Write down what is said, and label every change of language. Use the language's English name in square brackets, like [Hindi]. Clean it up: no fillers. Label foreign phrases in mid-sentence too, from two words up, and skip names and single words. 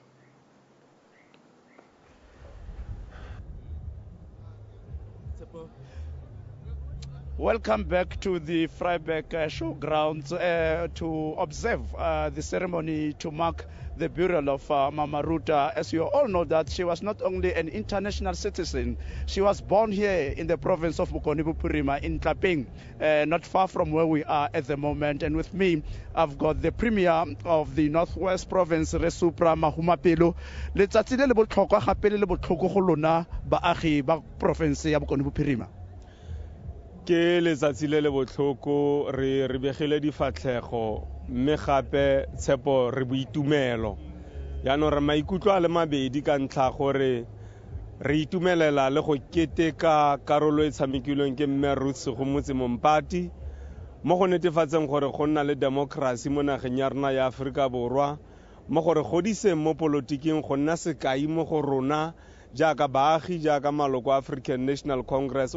[English] Welcome back to the Vryburg showgrounds to observe the ceremony to mark the burial of Mama Ruth. As you all know, that she was not only an international citizen, she was born here in the province of Bokoni-Bophirima in Tlapeng, not far from where we are at the moment. And with me, I've got the Premier of the Northwest Province, Resupra Mahumapelo. [Tswana] Letsatsi le le botlhokwa gape le botlhoko go lona baagi ba province ya Bokoni-Bophirima. Ke letsatsi le botlhoko re begile difatlhego mme gape tshepo re boitumelo yaanong re maikutlo a le mabedi ka ntlha gore re itumelela le go keteka karolo e tshamekilweng ke mme Ruth Mompati mo go netefatseng gore go nna le democracy mo nageng ya rona ya Aforika Borwa, mo gore godise mo politiking go nna sekai mo go rona jaaka baagi jaaka maloko a African National Congress.